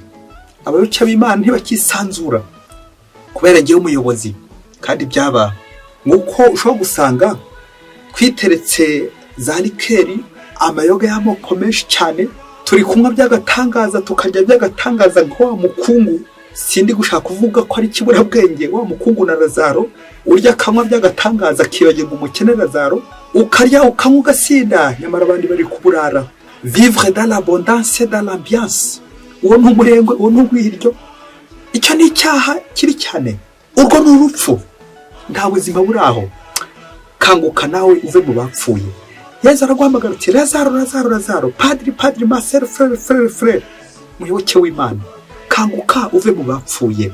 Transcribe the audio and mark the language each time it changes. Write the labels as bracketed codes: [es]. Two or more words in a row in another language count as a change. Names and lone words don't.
[rw] Abayoboke b'Imana ntibakisanzura kubera ngiye umuyobozi, kandi byaba nk'uko ushobora gusanga twiteretse za likeri, amayoga y'amoko menshi cyane, turi kunywa by'agatangaza, tukarya by'agatangaza nka wa mukungu, sindi gushaka kuvuga ko ari kiburabwenge, wa mukungu na Lazaro, urya akanywa by'agatangaza akibagirwa umukene Lazaro, ukarya ukanywa ugasinda, nyamara abandi bari kuburara. [fr] Vivre dans l'abondance, dans l'ambiance, [rw] uwo n'umurengwe, uwo n'ugwiryo. Icyo ni icyaha kibi cyane, urwo ni urupfu, nta buzima buri aho. Kanguka nawe uve mu bapfuye. Yezu araguhamagara ati Lazaro, padiri, masere, frere, muyoboke w'Imana, kanguka uve mu bapfuye.